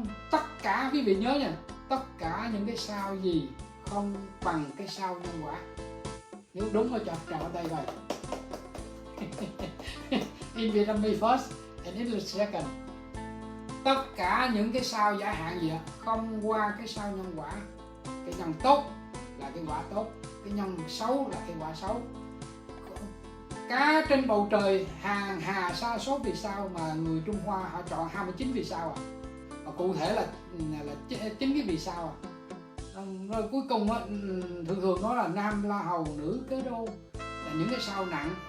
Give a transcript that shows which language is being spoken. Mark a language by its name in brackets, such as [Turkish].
[Vietnamese] Tất cả quý vị nhớ nha, tất cả những cái sao gì không bằng cái sao nhân quả. Nếu đúng thì chọn ở đây rồi. [English] In Vietnamese first and English second. [Vietnamese] Tất cả những cái sao giả hạn gì không qua cái sao nhân quả. Cái nhân tốt là cái quả tốt, cái nhân xấu là cái quả xấu. Cá trên bầu trời hàng hà sa số vì sao mà người Trung Hoa họ chọn 29 vì sao và cụ thể là 9 cái vì sao rồi cuối cùng thường nói là nam la hầu nữ kế đô là những cái sao nặng.